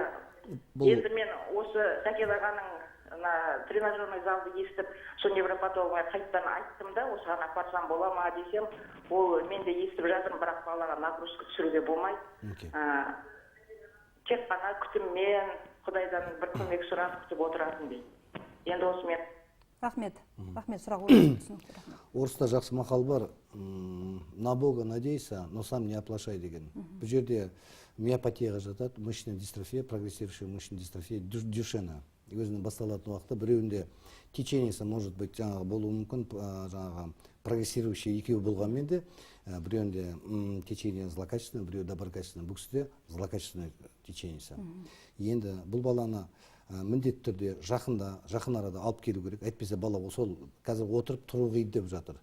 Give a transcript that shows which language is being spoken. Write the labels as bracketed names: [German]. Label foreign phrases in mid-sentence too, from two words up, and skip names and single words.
[Kazakh] Енді мен осы Сәкен ағаның [Russian] тренажерный залды [Kazakh] естіп, сол невропатологқа қайттан айттым да, осы ғана апарсам бола ма десем, ол мен де естіп жатырмын, бірақ балаға нагрузка түсіруге болмайды. Тек қана күтіммен, Құдайдан бір көмек сұрап күтіп отыратын дейді. Енді осы мен. Рахмет, сұрақ түсінікті. Орыста жақсы мақал бар, [Russian] на Бога надейся, но сам не оплошай деген. [Kazakh] Бұл жерде миопатияға жатады, [Russian] мышечная дистрофия, прогрессирующая мышечная дистрофия, дюшена. [Kazakh] Өзінің басталатын уақытта біреуінде течениесі [Russian] может быть [Kazakh] жаңағы болуы мүмкін, жаңағы прогрессирующий екеуі болғанмен де біреуінде [Russian] течение злокачественное, [Kazakh] біреу доброкачественное, бұл кісіде [Russian] злокачественное течениесі. [Kazakh] Енді бұл баланы міндетті түрде жақын арада алып келу керек. Әйтпесе бала сол қазір отырып тұру қиын деп жатыр.